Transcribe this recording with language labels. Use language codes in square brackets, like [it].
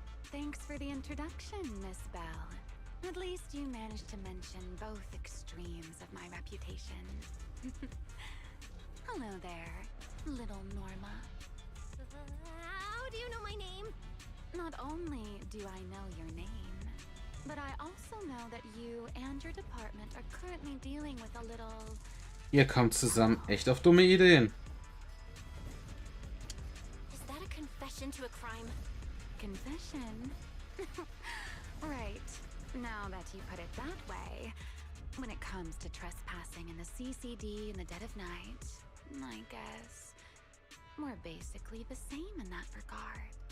[en] Thanks for the introduction, Miss Bell. At least you managed to mention both extremes of my reputation. Hello there, little Norma. How do you know my name? Not only do I know your name, but I also know that you and your department are currently dealing with a little... [de] Ihr kommt zusammen echt auf dumme Ideen. [en] Is that a confession to a crime? Confession? Right. Now that you put it that way, when it comes to trespassing in the CCD in the dead of night, I guess we're basically the same in that regard.